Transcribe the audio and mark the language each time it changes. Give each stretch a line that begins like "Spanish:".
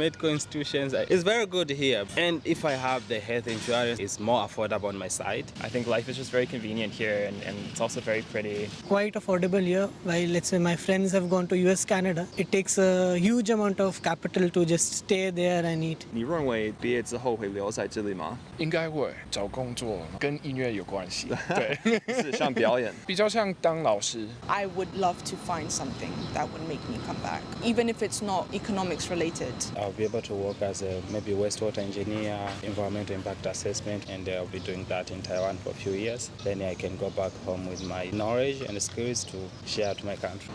English: Medical institutions is very good here, and if I have the health insurance, it's more affordable on my side. I think life is just very convenient here and it's also very pretty. Quite affordable here. While let's say my friends have gone to US, Canada, it takes a huge amount of capital to just stay there and eat.
Chinese: 你认为毕业之后会留在这里吗？应该会找工作跟音乐有关系，对，是像表演。比较像当老师。
English: I would love to find something that would make me come back, even if it's not economics related. I'll be able to work as a maybe wastewater engineer, environmental impact assessment, and I'll be doing that in Taiwan for a few years. Then I can go back home with my knowledge and skills to share to my country.